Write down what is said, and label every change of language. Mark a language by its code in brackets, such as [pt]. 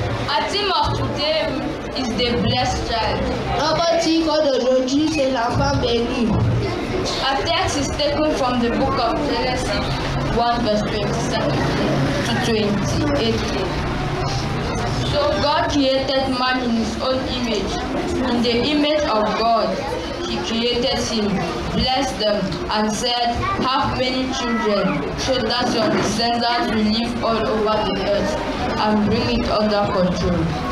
[en] Our theme of today is the blessed child. [fr] Notre titre d'aujourd'hui, c'est l'enfant béni. [en] Our text is taken from the book of Genesis 1 verse 27 to 28. So God created man in his own image. In the image of God, he created him, blessed them, and said, have many children, so that your descendants will live all over the earth and bring it under control.